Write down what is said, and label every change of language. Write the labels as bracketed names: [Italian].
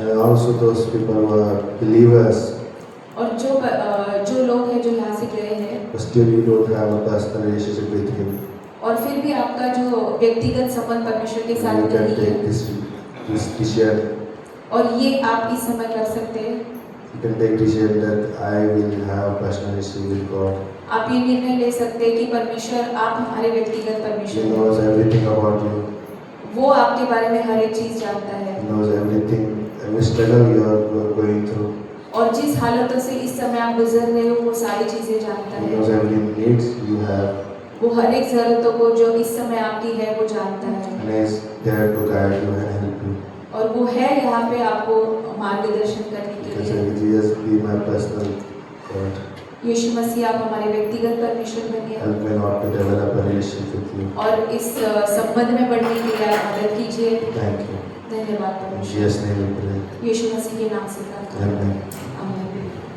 [English] And also those people who are believers, [Hindi] और जो लोग हैं जो यहाँ से गए हैं [English] but still you don't have a personal relationship with Him, [Hindi] और फिर भी आपका जो व्यक्तिगत संबंध परमेश्वर के साथ [English] you can [Hindi] नहीं [English] take [Hindi] है, [English] this decision. [Hindi] और ये आप इस समय कर सकते हैं, [English] You can take decision that I will have a personal relationship with God. [Hindi] आप ये निर्णय ले सकते हैं कि परमेश्वर आप हमारे व्यक्तिगत [English] He [Hindi] परमेश्वर हैं। [English] knows everything about you. [Hindi] वो आपके बारे में हर एक चीज जानता है [English] He knows everything, every struggle you are going through. [Hindi] और जिस हालतों से इस समय आप गुजर रहे हो वो सारी चीजें जानता [English] He knows [Hindi] है। [English] every needs you have, [Hindi] वो हर एक जरूरतों को जो इस समय आपकी है वो जानता है [English] and He is there to guide you and help you. [Hindi] और वो है यहाँ पे आपको मार्गदर्शन करने [English] You [Hindi] के [English] can [Hindi] लिए। [English] say, Jesus, be my personal God. [Hindi] यीशु मसीह आप हमारे व्यक्तिगत परमेश्वर बनिए [English] Help me not to develop a relationship with you. [Hindi] और इस संबंध में बढ़ने के लिए आप मदद कीजिए। [English] Thank you. [Hindi] धन्यवाद [English] In [Hindi] परमेश्वर। [English] Jesus' name we pray. [Hindi] यीशु मसीह के नाम से प्रार्थना करते [English] Amen. [Hindi] हैं। आमीन।